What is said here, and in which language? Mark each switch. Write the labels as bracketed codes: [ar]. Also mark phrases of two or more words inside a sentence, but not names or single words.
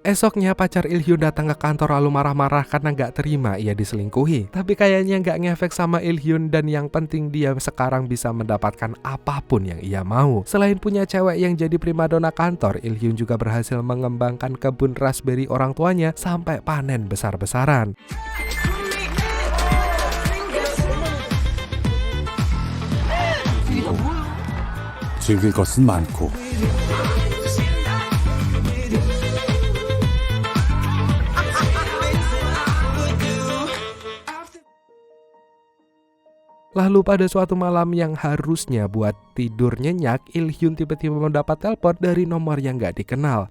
[id] Esoknya pacar Il-hyun datang ke kantor lalu marah-marah karena nggak terima ia diselingkuhi. Tapi kayaknya nggak ngefek sama Il-hyun dan yang penting dia sekarang bisa mendapatkan apapun yang ia mau. Selain punya cewek yang jadi primadona kantor, Il-hyun juga berhasil mengembangkan kebun raspberry orang tuanya sampai panen besar-besaran. [ko] 즐길 것은 많고 [id] Lalu pada suatu malam yang harusnya buat tidur nyenyak, Il-hyun tiba-tiba mendapat telepon dari nomor yang gak dikenal.